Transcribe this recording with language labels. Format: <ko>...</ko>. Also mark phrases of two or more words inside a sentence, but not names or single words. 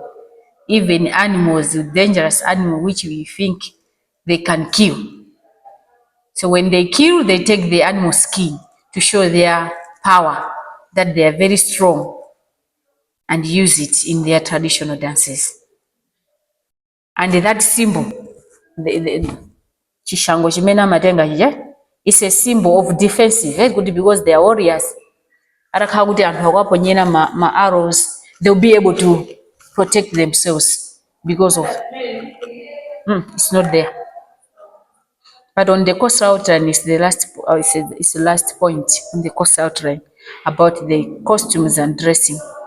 <en>Even animals, dangerous animals which we think they can kill. So when they kill, they take the animal skin to show their power, that they are very strong, and use it in their traditional dances. And that symbol,</en> <ny>chishango chimene amatenga chija,</ny> <en>is a symbol of defensive, very good, because they are warriors.</en> <ny>Atakhala kuti anthu akaponyera ma arrows,</ny> <en>they'll be able to protect themselves because of it's not there. But on the coastal outline is the last point on the coastal outline about the costumes and dressing.</en>